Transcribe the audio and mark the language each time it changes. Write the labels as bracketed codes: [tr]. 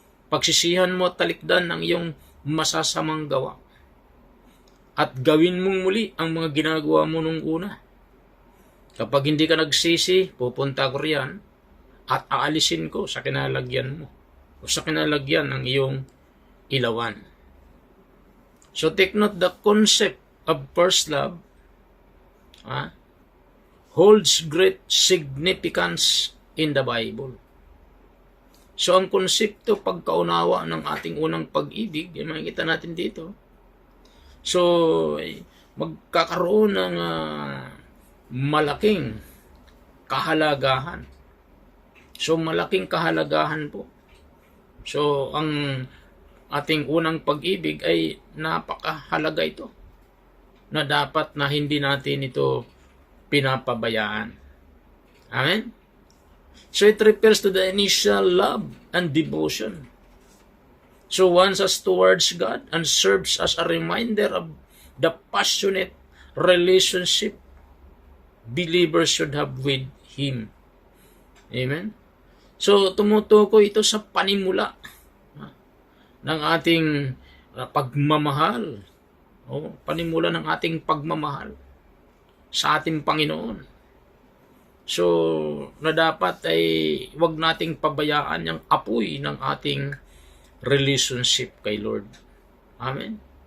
[tl] Pagsisihan mo at talikdan ang iyong masasamang gawa. At gawin mong muli ang mga ginagawa mo nung una. Kapag hindi ka nagsisi, pupunta ko riyan at aalisin ko sa kinalagyan mo o sa kinalagyan ng iyong ilawan. [en] So take note, the concept of first love holds great significance in the Bible. [tl] So ang konsepto pagkaunawa ng ating unang pag-ibig, yung makikita natin dito. So magkakaroon ng malaking kahalagahan. So malaking kahalagahan po. So, ang ating unang pag-ibig ay napakahalaga ito na dapat na hindi natin ito pinapabayaan. Amen? [en] So it refers to the initial love and devotion. So one as towards God and serves as a reminder of the passionate relationship believers should have with Him. Amen? [tl] So tumutukoy ito sa panimula ng ating pagmamahal. Panimula ng ating pagmamahal sa ating Panginoon. So, na dapat ay wag nating pabayaan yung apoy ng ating relationship kay Lord. Amen?